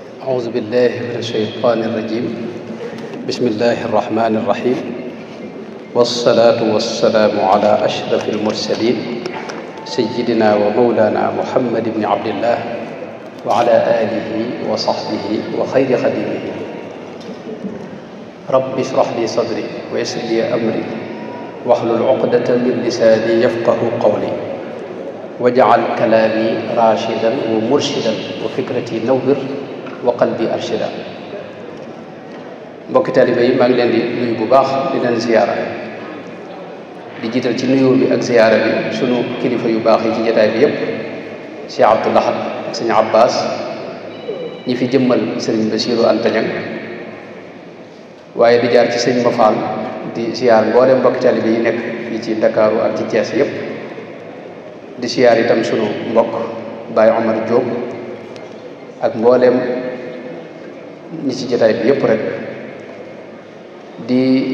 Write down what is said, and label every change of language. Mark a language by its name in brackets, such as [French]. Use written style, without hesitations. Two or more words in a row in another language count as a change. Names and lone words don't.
[Arabic] أعوذ بالله من الشيطان الرجيم بسم الله الرحمن الرحيم والصلاة والسلام على أشرف المرسلين سيدنا ومولانا محمد بن عبد الله وعلى آله وصحبه وخير خديمه رب اشرح لي صدري ويسر لي أمري واحلل عقدة من لساني يفقه قولي واجعل كلامي راشدا ومرشدا وفكرتي نور وقلبي أرشدا. [Wolof] mbokki taalibe yi maa ngi leen di nuyu bu baax di leen ziyaara di jiital ci nuyoo bi ak ziyaara bi sunu kilifa yu baax yi ci jotaay bi yépp Cheikh Abdoul Ahad ak Sëñ Abbas ñi fi jëmmal Sëriñ Basiiru Anta Ñaŋ waaye di jaar ci Sëñ Mafal di ziyaar mboolem mbokki taalibe yi nekk fii ci Ndakaaru ak ci Thiès yépp di ziyaar itam sunu mbokk Baye Omar Diop ak mboolem ñi ci jotaay bi yépp rek di